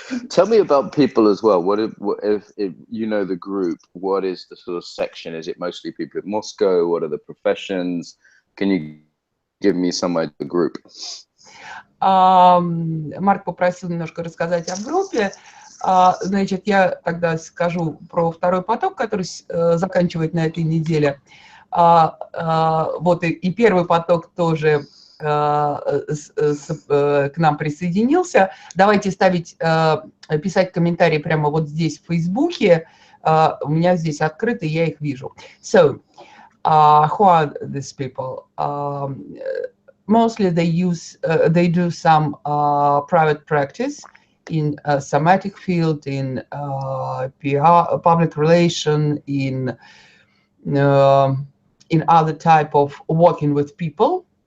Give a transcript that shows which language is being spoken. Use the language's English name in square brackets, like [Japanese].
[English] Tell me about people as well. What if you know the group, what is the sort of section? Is it mostly people in Moscow? What are the professions? Can you give me some idea of the group? [Russian] Марк попросил немножко рассказать о группе. Значит, я тогда скажу про второй поток, который заканчивает на этой неделе. Вот и первый поток тоже к нам присоединился. Давайте писать комментарии прямо вот здесь в Фейсбуке. У меня здесь открыто, я их вижу. [English] So, who are these people? Mostly they do some private practice in somatic field, in PR, public relation, in other type of working with people.